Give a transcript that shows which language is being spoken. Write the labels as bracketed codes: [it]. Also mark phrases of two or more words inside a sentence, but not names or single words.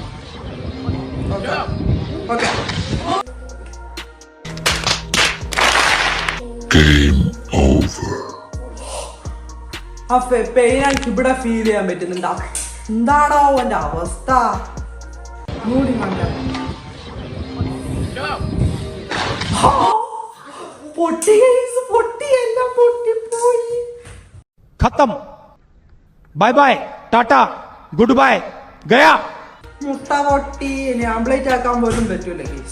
[ml] ഓക്കെ ആ പെയിൻ എനിക്ക് ഇവിടെ ഫീൽ ചെയ്യാൻ പറ്റുന്നുണ്ടാ. എന്താടോ അവന്റെ അവസ്ഥ? പൊട്ടി പൊട്ടി എല്ലാം പൊട്ടിപ്പോയി. [en] खत्म. bye bye, tata, good bye, गया. [ml] മുട്ട പൊട്ടി. ഇനി ആംപ്ലേറ്റ് ആക്കാൻ പോലും പറ്റൂല ഗൈസ്.